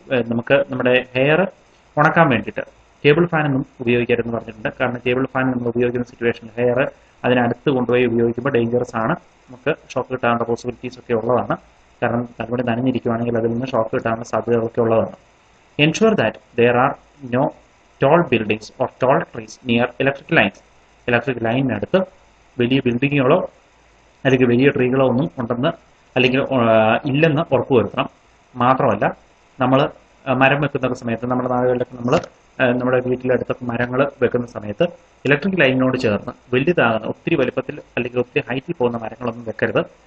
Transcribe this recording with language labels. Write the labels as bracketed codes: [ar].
[ml] നമുക്ക് നമ്മുടെ ഹെയർ ഉണക്കാൻ വേണ്ടിയിട്ട് കേബിൾ ഫാൻ ഒന്നും ഉപയോഗിക്കരുതെന്ന് പറഞ്ഞിട്ടുണ്ട്. കാരണം കേബിൾ ഫാൻ നമ്മൾ ഉപയോഗിക്കുന്ന സിറ്റുവേഷൻ ഹെയർ അതിനടുത്ത് കൊണ്ടുപോയി ഉപയോഗിക്കുമ്പോൾ ഡേഞ്ചറസ് ആണ്. നമുക്ക് ഷോക്ക് കിട്ടാനുള്ള പോസിബിലിറ്റീസ് ഒക്കെ ഉള്ളതാണ്. കാരണം തലമുടി നനഞ്ഞിരിക്കുകയാണെങ്കിൽ അതിൽ നിന്ന് ഷോക്ക് കിട്ടാനുള്ള സാധ്യതകളൊക്കെ ഉള്ളതാണ്. [en] Ensure that there are no tall buildings or tall trees near electric lines. [ml] Electric ലൈനിനടുത്ത് വലിയ ബിൽഡിങ്ങുകളോ അല്ലെങ്കിൽ വലിയ ട്രീകളോ ഒന്നും ഉണ്ടെന്ന് അല്ലെങ്കിൽ ഇല്ലെന്ന് ഉറപ്പുവരുത്തണം. മാത്രമല്ല നമ്മൾ മരം വെക്കുന്ന സമയത്ത് നമ്മുടെ നാടുകളിലൊക്കെ നമ്മൾ നമ്മുടെ വീട്ടിലടുത്തൊക്കെ മരങ്ങൾ വെക്കുന്ന സമയത്ത് ഇലക്ട്രിക് ലൈനിനോട് ചേർന്ന് വലുതാകുന്ന ഒത്തിരി വലുപ്പത്തിൽ അല്ലെങ്കിൽ ഒത്തിരി ഹൈറ്റിൽ പോകുന്ന മരങ്ങളൊന്നും വെക്കരുത്.